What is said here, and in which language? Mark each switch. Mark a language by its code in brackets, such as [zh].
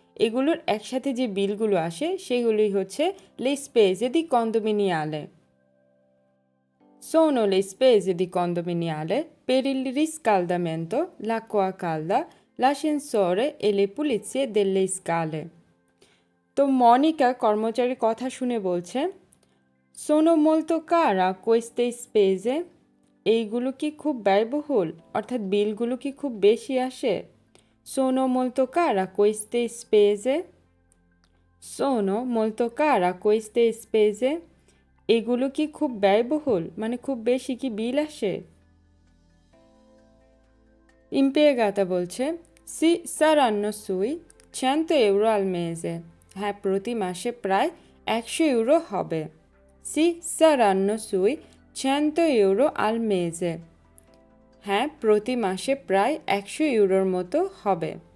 [bn] এগুলোর একসাথে যে বিলগুলো আসে সেগুলোই হচ্ছে [it] le spese di condominiale. Sono le spese di condominiale per il riscaldamento, l'acqua calda, l'ascensore e le pulizie delle scale. [bn] তো মনিকা কর্মচারীর কথা শুনে বলছে, [it] sono molto cara queste spese. [bn] এইগুলো কি খুব ব্যয়বহুল, অর্থাৎ বিলগুলো কি খুব বেশি আসে? [it] sono molto cara queste spese. sono molto cara queste spese. [bn] এগুলো কি খুব ব্যয়বহুল, মানে খুব বেশি কি বিল আসে? [it] impiegata বলছে, si saranno sui 100 euro al mese. [bn] হ্যাঁ, প্রতি মাসে প্রায় 100 ইউরো হবে। [it] si saranno sui 100 euro al mese. [bn] হ্যাঁ, প্রতি মাসে প্রায় 100 ইউরোর মতো হবে।